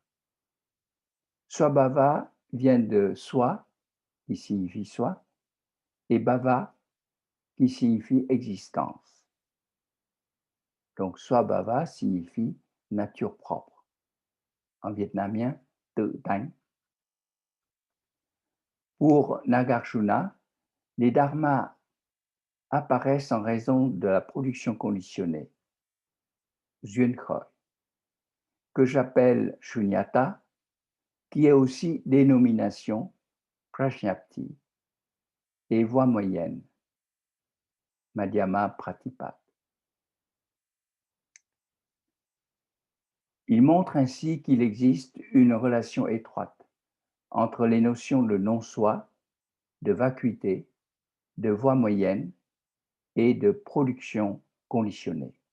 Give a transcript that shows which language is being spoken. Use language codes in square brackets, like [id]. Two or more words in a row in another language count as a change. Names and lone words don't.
[fr] Swabhava vient de soi, qui signifie soi, et bhava, qui signifie existence. Donc Swabhava signifie nature propre. En vietnamien, [vi] tự tánh. [fr] Pour Nagarjuna, les dharmas apparaissent en raison de la production conditionnée, [vi] duyên khởi, [fr] que j'appelle shunyata, qui est aussi dénomination prajñapti et voie moyenne, [sa] madhyama pratipat. [fr] Il montre ainsi qu'il existe une relation étroite entre les notions de non-soi, de vacuité, de voie moyenne et de production conditionnée.